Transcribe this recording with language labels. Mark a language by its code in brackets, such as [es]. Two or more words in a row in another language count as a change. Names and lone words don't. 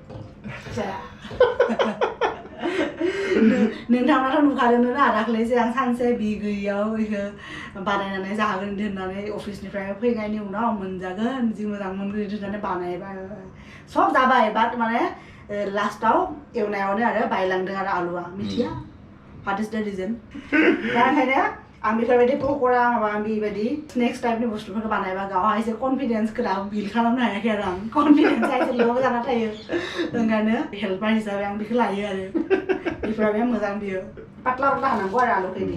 [brx] नोंथांनाथ' नुखादोंना दाख्लैसो आं सानसे बि गैयियाव बेखौ बानायनानै जाहोगोन होननानै अफिसनिफ्राय फैनायनि उनाव मोनजागोन जि मोजां मोनगोन होननानै बानायबाय सब जाबाय बाट माने लास्टाव एवनायावनो आरो बायलांदों आरो आलुआ मिथिया [en] what is the reason [brx] दा ओंखायनो आं बेफोरबायदि पकरा माबा बेबायदि स्नेक्स टाइपनि बुस्थुफोरखौ बानायबा गावहा एसे कनफिडेन्सखौ दाबो बिल्ड खालामनो हायाखै आरो आं कनफिडेन्सआ एसे ल' जाना थायो ओंखायनो हेल्पार हिसाबै आं बेखौ लायो आरो बेफोराबो मोजां बियो पातला पातला हानांगौ आरो आलुखौनि